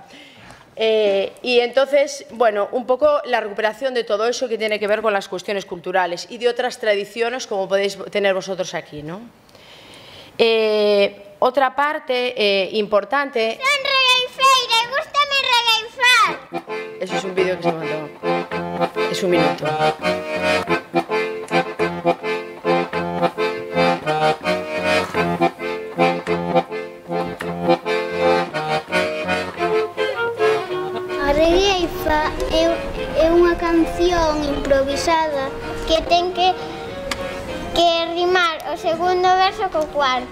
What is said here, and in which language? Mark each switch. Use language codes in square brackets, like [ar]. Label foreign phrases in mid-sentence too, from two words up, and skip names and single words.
[es] Y entonces, bueno, un poco la recuperación de todo eso que tiene que ver con las cuestiones culturales y de otras tradiciones como podéis tener vosotros aquí, ¿no? Otra parte importante... [gl] Son regueifeira, gústame regueifar. [es] Eso es un vídeo que se mandó. Es un minuto. [gl] É unha canción improvisada que ten que rimar o segundo verso co cuarto.